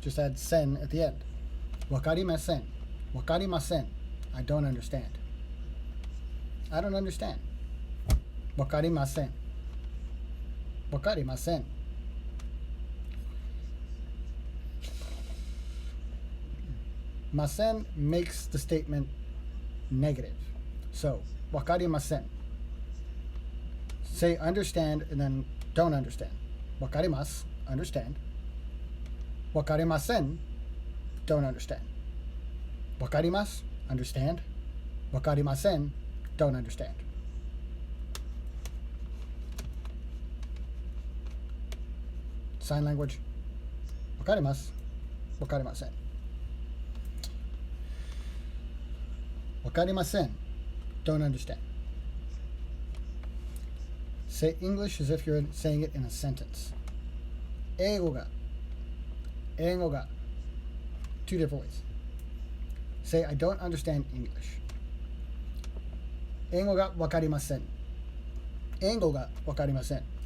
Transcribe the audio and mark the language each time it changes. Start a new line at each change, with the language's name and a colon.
English: Just add sen at the end.
Japanese: わかりません。わかりません。
English: I don't understand. I don't understand. わかりません。わかりません。ません makes the statement negative.
Japanese: So, わかりません.
English: Say understand and then don't understand.
Japanese: わかります
English: understand.
Japanese: わかりません
English: don't understand.
Japanese: わかります
English: understand.
Japanese: わかりません
English: don't understand. Sign language.
Japanese: わかりますわかりませんわかりません
English: don't understand. Say English as if you're saying it in a sentence.
Japanese: 英語が
English: two different ways. Say I don't understand English.
Japanese: 英語がわかりません。英語がわかりません。